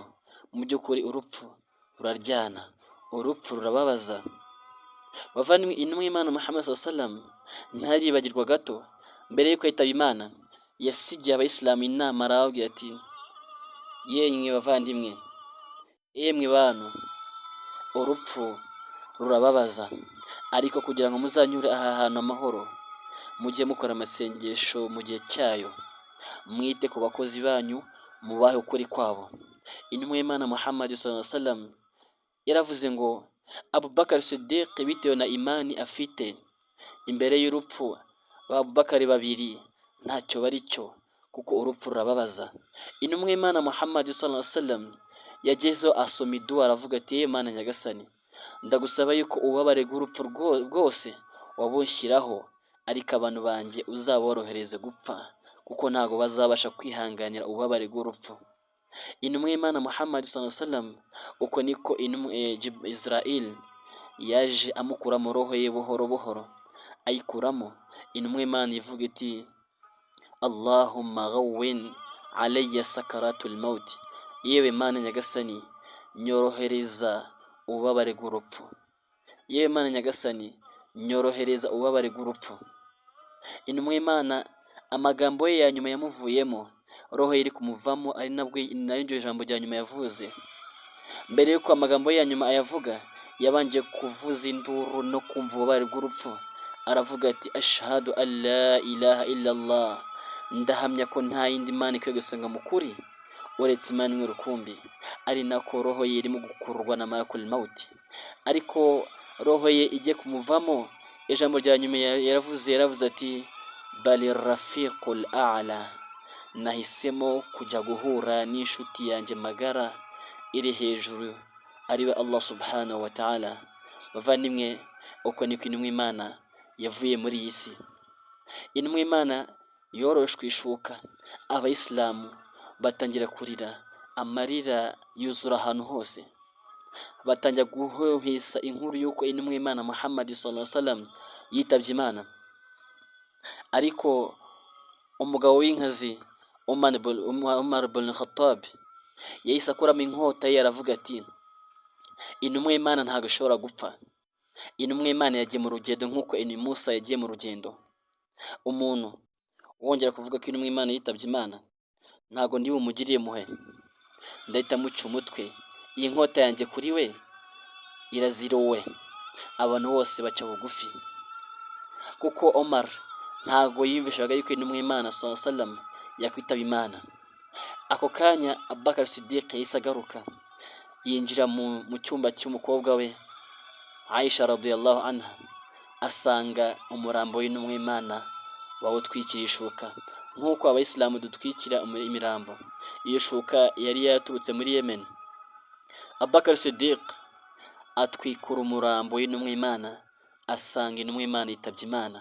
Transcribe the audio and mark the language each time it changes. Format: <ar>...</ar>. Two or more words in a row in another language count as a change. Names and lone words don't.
<rw>Mu by'ukuri urupfu ruraryana, urupfu rurababaza. Bavandimwe, intumwa y'Imana Muhammad</rw> <ar>صلى الله عليه وسلم</ar> <rw>ntaribagirwa gato, mbere y'uko yitaba Imana yasigiye abayisilamu inama, arababwira ati yemwe bavandimwe, yemwe bantu, urupfu rurababaza, ariko kugira ngo muzanyure aha hantu amahoro, mujye mukora amasengesho mu gihe cyayo, mwite ku bakozi banyu, mubahe ukuri kwabo. Intumwa y'Imana Muhammad</rw> <ar>صلى الله عليه وسلم</ar> <rw>yaravuze ngo Abubakar Siddiq bitewe na imani afite, imbere y'urupfu Abubakar babiri ntacyo bari cyo, kuko urupfu rurababaza. Intumwa y'Imana Muhammad</rw> <ar>صلى الله عليه وسلم</ar> <rw>yagezeho asoma iduwa, aravuga ati Mana nyagasani ndagusaba yuko ububabare bw'urupfu bwose wabunshyiraho, ariko abantu banjye uzaborohereze gupfa, kuko ntago bazabasha kwihanganira ububabare bw'urupfu. Intumwa y'Imana Muhammad</rw> <ar>صلى الله عليه وسلم</ar> <rw>uko niko Israel yaje amukuramo roho ye buhoro buhoro, ayikuramo. Intumwa y'Imana ivuga iti</rw> <ar>اللهم هون علي سكرات الموت,</ar> <rw>yewe Mana nyagasani nyorohereza ububabare bw'urupfu, yewe Mana nyagasani nyorohereza ububabare bw'urupfu. Intumwa y'Imana amagambo ye ya nyuma yamuvuyemo, roho iri kumuvamo, ari naryo jambo rya nyuma yavuze. Mbere yuko amagambo ye ya nyuma ayavuga, yabanje kuvuza induru no kumva ububabare bw'urupfu, aravuga ati</rw> <ar>أشهد أن لا إله إلا الله,</ar> <rw>ndahamya ko nta yindi Mana ikwiye gusenga mu kuri uretse Imana imwe rukumbi. Ari nako roho ye irimo gukururwa na</rw> <ar>ملك الموت,</ar> <rw>ariko roho ye ijye kumuvamo, ijambo rya nyuma yaravuze ati</rw> <ar>بل الرفيق الأعلى,</ar> <rw>nahisemo kujya guhura n'inshuti yanjye magara iri hejuru, ariwe</rw> <ar>الله سبحانه وتعالى.</ar> <rw>Bavandimwe, uko niko intumwa y'Imana yavuye muri iyi si. Intumwa y'Imana yoroshwe ishuka, abayisilamu batangira kurira, amarira yuzura ahantu hose, batangira guhwihwisa inkuru y'uko intumwa y'Imana Muhammad</rw> <ar>صلى الله عليه وسلم</ar> <rw>yitabye Imana. Ariko umugabo w'inkazi Umar ibn Khattab yahise akuramo inkota ye, aravuga ati intumwa y'Imana ntabwo ishobora gupfa. Intumwa y'Imana yagiye mu rugendo nk'uko Musa yagiye mu rugendo. Umuntu wongera kuvuga ko intumwa y'Imana yitabye Imana, ntabwo ndi bumugiriye muhe, ndahita muca umutwe. Iyi nkota yanjye kuri we irazirowe. Abantu bose baca bugufi, kuko Omar ntabwo yiyumvishaga yuko intumwa y'Imana</rw> <ar>صلى الله عليه وسلم</ar> <rw>yakwitaba Imana. Ako kanya Abubakar Siddiq yahise agaruka, yinjira mu cyumba cy'umukobwa we Aisha</rw> <ar>رضي الله عنها,</ar> <rw>asanga umurambo w'intumwa y'Imana bawutwikira ishuka nk'uko abayisilamu dutwikira imirambo. Iyo shuka yari yaturutse muri Yemen. Abubakar Siddiq atwikura umurambo w'intumwa y'Imana, asanga intumwa y'Imana yitabye Imana.</rw>